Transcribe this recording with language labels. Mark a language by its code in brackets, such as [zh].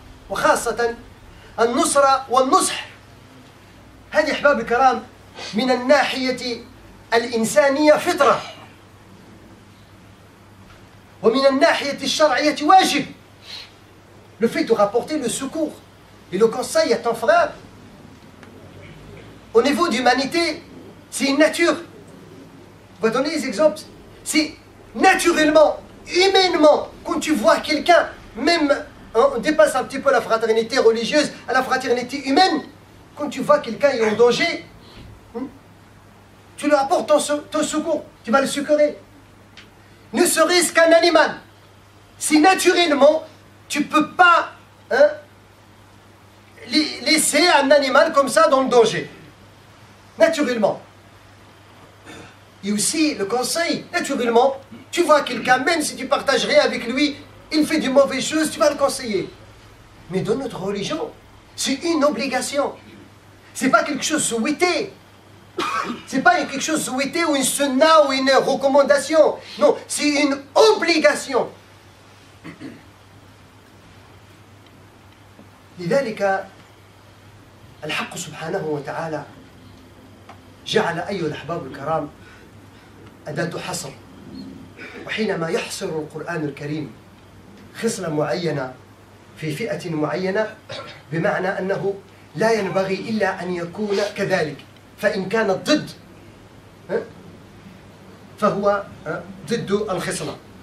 [ar] وخاصة النصرة والنصح هذه أحباب الكرام من الناحية الإنسانية فطرة ومن الناحية الشرعية واجب. [fr] Le fait de rapporter le secours et le conseil à ton frère, au niveau d'humanité, c'est une nature. On va donner des exemples. C'est naturellement, humainement, quand tu vois quelqu'un, même, on dépasse un petit peu la fraternité religieuse à la fraternité humaine, quand tu vois quelqu'un est en danger, tu lui apportes ton secours, tu vas le secourir. Ne serait-ce qu'un animal. Si naturellement, tu ne peux pas laisser un animal comme ça dans le danger. Naturellement. Et aussi le conseil. Naturellement, tu vois quelqu'un, même si tu partages rien avec lui, il fait de mauvaises choses, tu vas le conseiller. Mais dans notre religion, c'est une obligation. C'est pas quelque chose souhaité. C'est pas quelque chose souhaité ou une sunna ou une recommandation. Non, c'est une obligation. [ar] لذلك الحق سبحانه وتعالى جعل أيها الأحباب الكرام أداة حصر. وحينما يحصر القرآن الكريم خصلة معينة في فئة معينة بمعنى أنه لا ينبغي إلا أن يكون كذلك، فإن كان ضد فهو ضد الخصلة.